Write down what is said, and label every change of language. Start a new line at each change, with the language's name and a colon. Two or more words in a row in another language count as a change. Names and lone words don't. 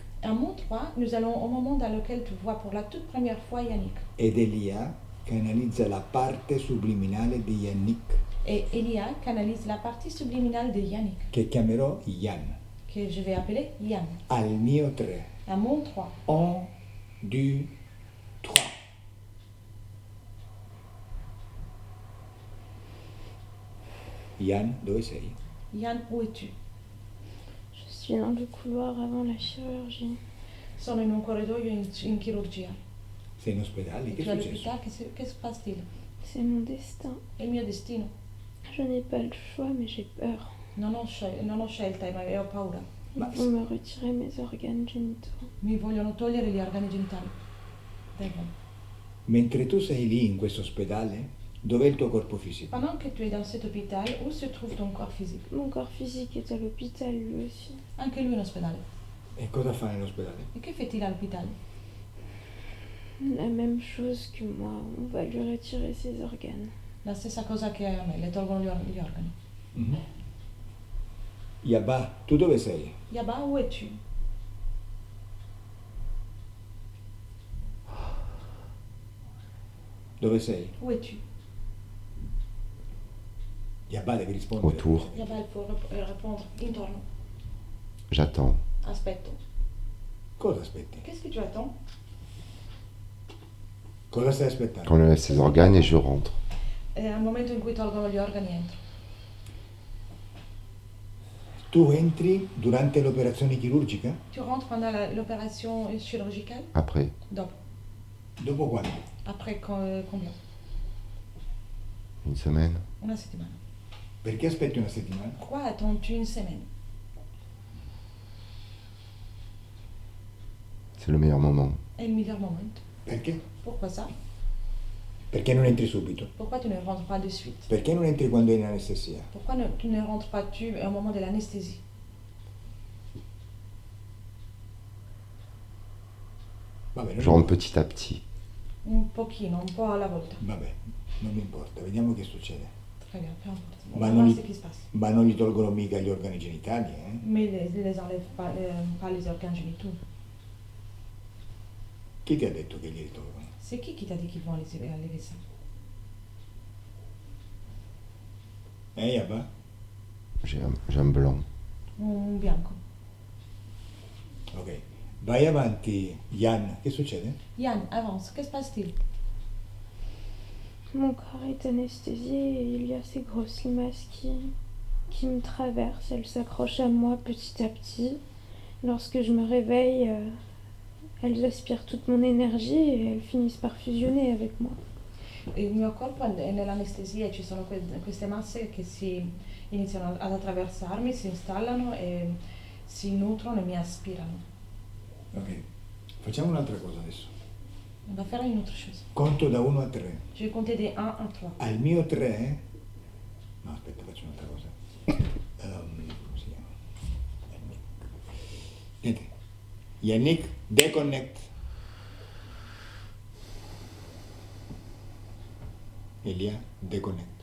French: À mon 3, nous allons au moment dans lequel tu vois pour la toute première fois Yannick.
Italian: Ed Elia canalizza la parte subliminale di Yannick,
French: Et Elia canalise la partie subliminale de Yannick,
Italian: che chiamerò Yann.
French: que je vais appeler Yann.
Italian: Al mio 3.
French: À mon 3. 1, 2, 3. Yann,
Italian: dove sei?
French: Yann, où es-tu? Je suis dans le couloir avant la chirurgie.
Italian: Sono in un corridoio in chirurgia. Sei in ospedale? Che
French: Tu
Italian: è
French: es à
Italian: successo?
French: l'hôpital, que se passe-t-il? C'est mon destin.
Italian: È il mio destino.
French: Je n'ai pas le choix, mais j'ai peur.
Italian: Non ho scelta, ma ho paura.
French: Ils
Italian: Ma-
French: vont me retirer mes organes génitaux.
Italian: Mi vogliono togliere gli organi genitali. Devono. Mentre tu sei lì in questo ospedale, dov'è il tuo corpo fisico?
French: Pendant que tu es dans cet hôpital, où se trouve ton corps physique? Mon corps physique est à l'hôpital lui aussi.
Italian: Anche lui in ospedale. E cosa fa nell'ospedale?
French: Et que fait-il à l'hôpital? La même chose que moi, on va lui retirer ses organes.
Italian: La stessa cosa che a me, le tolgono gli organi. Mhm. Yabba, tu dove sei?
French: Yaba, où es-tu?
Italian: Dove sei?
French: Où es-tu?
Italian: Yabba, devi rispondere.
French: Autour. Yaba, il faut répondre intorno. J'attends.
Italian: Aspetto. Cosa aspetti?
French: Qu'est-ce que tu attends?
Italian: Cosa stai aspettando?
French: On enlève ses organes et je rentre.
Italian: Al momento in cui tolgono gli organi entro. Tu entri durante l'operazione chirurgica?
French: Tu rentres pendant l'opération chirurgicale? Après,
Italian: Dopo. Dopo quando?
French: Après combien? une semaine.
Italian: Una settimana. Perché aspetti una settimana?
French: Pourquoi attends-tu une semaine? C'est le meilleur moment.
Italian: È il miglior momento. Perché?
French: Pourquoi ça?
Italian: Perché non entri subito?
French: Pourquoi tu ne rentres pas de suite?
Italian: Perché non entri quando è in anestesia?
French: Pourquoi tu ne rentres pas au moment de l'anesthésie?
Italian: Vabbè, non
French: Je rentre
Italian: importa.
French: petit à petit.
Italian: Un pochino, un po' alla volta. Vabbè, non mi importa, vediamo che succede.
French: Très bien, peu importe. On
Italian: Ma
French: va
Italian: non,
French: voir
Italian: gli,
French: ce qui se passe.
Italian: ma non gli tolgono mica gli organi genitali, eh?
French: Mais les enlève pas les organes génitaux.
Italian: Chi ti ha detto che glieli tolgono?
French: C'est qui t'a dit qu'ils vont enlever ça?
Italian: Yabba?
French: J'ai un blanc.
Italian: Un bianco. Ok. Vai avanti, Jan. Che succede?
French: Yann, avance. Que se passe-t-il? Mon corps est anesthésié et il y a ces grosses limaces qui me traversent. Elles s'accrochent à moi petit à petit. Lorsque je me réveille, elles aspirent toute mon énergie et elles finissent par fusionner avec moi.
Italian: Il mio corpo è nell'anestesia e ci sono queste masse che iniziano ad attraversarmi, si installano e si nutrono e mi aspirano. Ok. Facciamo un'altra cosa adesso.
French: On va faire une autre chose.
Italian: Conto da 1 a 3.
French: Je vais compter des 1 à 3.
Italian: Al mio 3... No, aspetta, faccio un'altra cosa. Come si chiama? Niente.
French: Yannick, deconnect. Elia, déconnecte.